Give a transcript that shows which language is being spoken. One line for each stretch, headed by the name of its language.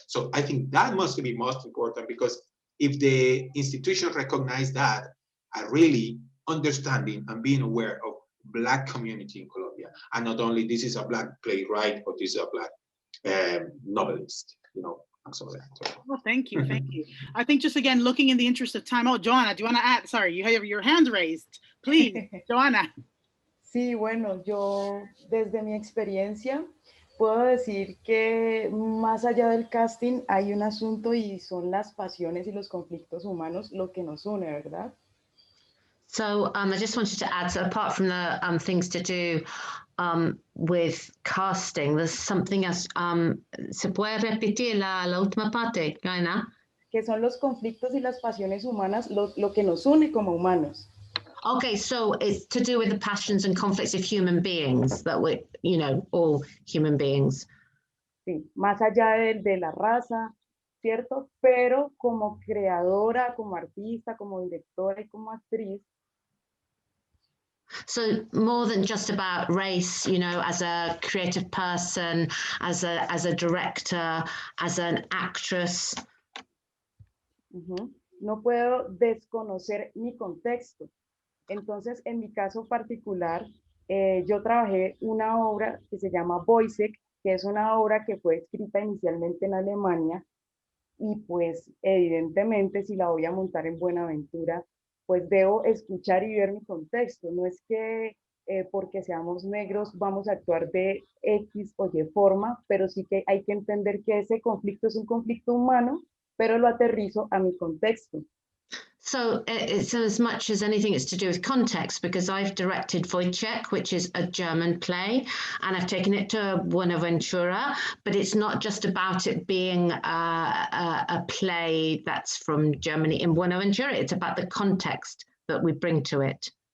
English: So I think that must be most important, because if the institution recognize that, are really understanding and being aware of Black community in Colombia, and not only this is a Black playwright or this is a Black novelist, and so that. Well, thank you. I think just again, looking in the interest of time. Oh, Joanna, do you want to add? Sorry, you have your hand raised. Please, Joanna.
Spanish: Sí, bueno, yo desde mi experiencia puedo decir que más allá del casting hay un asunto y son las pasiones y los conflictos humanos lo que nos une, ¿verdad?
English: So I just wanted to add, so apart from the things to do with casting, there's something else.
Spanish: ¿Se puede repetir la última parte, Joanna? Que son los conflictos y las pasiones humanas lo que nos une como humanos.
English: Okay, so it's to do with the passions and conflicts of human beings, that we, all human beings.
Spanish: Sí, más allá de la raza, ¿cierto? Pero como creadora, como artista, como directora y como actriz.
English: So more than just about race, as a creative person, as a director, as an actress.
Spanish: No puedo desconocer mi contexto. Entonces, en mi caso particular, yo trabajé una obra que se llama Voicek, que es una obra que fue escrita inicialmente en Alemania y pues evidentemente si la voy a montar en Buenaventura, pues debo escuchar y ver mi contexto. No es que porque seamos negros vamos a actuar de X o Y forma, pero sí que hay que entender que ese conflicto es un conflicto humano, pero lo aterrizo a mi contexto.
English: So it's as much as anything, it's to do with context, because I've directed Wojciech, which is a German play, and I've taken it to Buena Ventura, but it's not just about it being a play that's from Germany in Buena Ventura, it's about the context that we bring to it.